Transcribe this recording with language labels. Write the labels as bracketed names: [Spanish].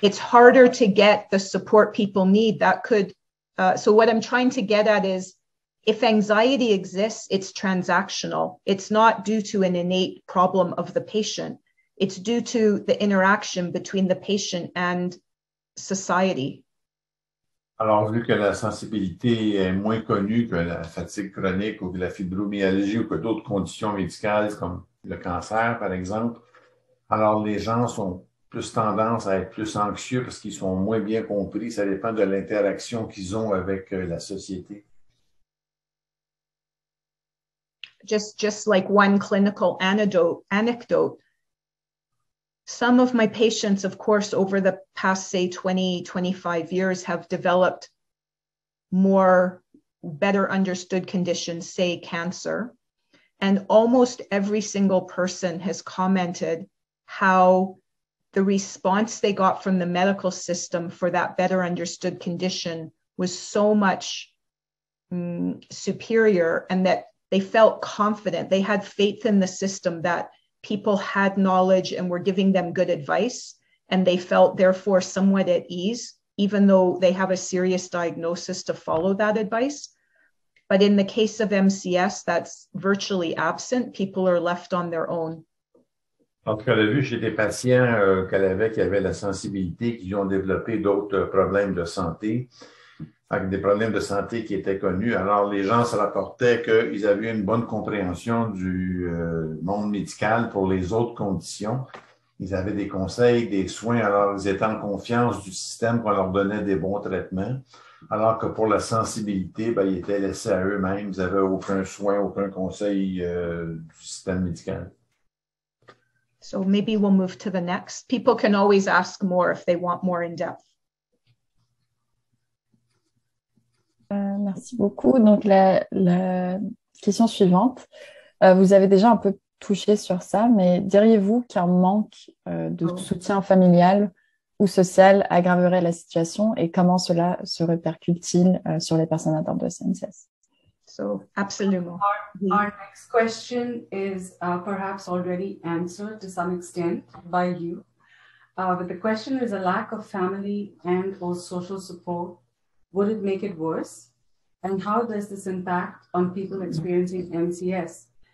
[English] It's harder to get the support people need. That could, so what I'm trying to get at is, if anxiety exists, it's transactional. It's not due to an innate problem of the patient. It's due to the interaction between the patient and society. [French] Alors, vu que la sensibilité est moins connue que la fatigue chronique ou que la fibromyalgie ou que d'autres conditions médicales comme le cancer, par exemple, alors les gens sont plus tendance à être plus anxieux parce qu'ils sont moins bien compris. Ça dépend de l'interaction qu'ils ont avec la société. [English] Just like one clinical anecdote, some of my patients, of course, over the past, say, 20, 25 years have developed more better understood conditions, say cancer. And almost every single person has commented how the response they got from the medical system for that better understood condition was so much superior, and that they felt confident. They had faith in the system that people had knowledge and were giving them good advice, and they felt therefore somewhat at ease, even though they have a serious diagnosis, to follow that advice. But in the case of MCS, that's virtually absent. People are left on their own. [French] Donc, elle a vu chez des patients qu'elle avait qui avaient la sensibilité, qui ont développé d'autres problèmes de santé, avec des problèmes de santé qui étaient connus. Alors, les gens se rapportaient qu'ils avaient une bonne compréhension du monde médical pour les autres conditions. Ils avaient des conseils, des soins, alors ils étaient en confiance du système qu'on leur donnait des bons traitements. Alors que pour la sensibilité, ils étaient laissés à eux-mêmes. Ils n'avaient aucun soin, aucun conseil du système médical. [English] So maybe we'll move to the next. People can always ask more if they want more in depth. [French] Merci beaucoup. Donc, la question suivante, vous avez déjà un peu touché sur ça, mais diriez-vous qu'un manque de soutien familial ou social aggraverait la situation, et comment cela se répercute-t-il sur les personnes atteintes de MCS? [English] So, [French] absolument. [English] Our next question is perhaps already answered to some extent by you. But the question is, a lack of family and or social support, would it make it worse? And how does this impact on people experiencing MCS?